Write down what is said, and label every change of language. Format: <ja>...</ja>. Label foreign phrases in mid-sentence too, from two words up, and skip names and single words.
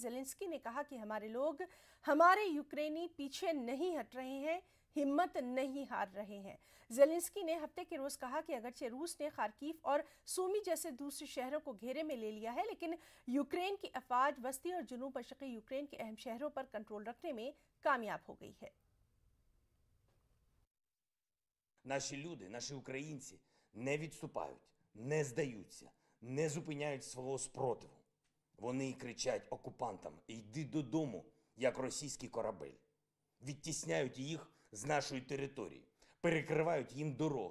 <ur>زیلنسکی نے کہا کہ ہمارے لوگ، ہمارے یوکرینی پیچھے نہیں ہٹ رہے ہیں، ہمت نہیں ہار رہے ہیں. زیلنسکی نے ہفتے کے روز کہا کہ اگرچہ روس نے خارکیف اور سومی جیسے دوسرے شہروں کو گھیرے میں لے لیا ہے، لیکن یوکرین کی افواج وسطی اور جنوب مشرقی یوکرین کے اہم شہروں پر کنٹرول رکھنے میں کامیاب ہو گئی ہے.</ur> <uk>Наші люди, наші українці не відступають, не здаються, не зупиняють свого спротиву. Вони кричать окупантам: «Йди додому», як російський корабель. Відтісняють їх з нашої території, перекривають їм дороги.</uk>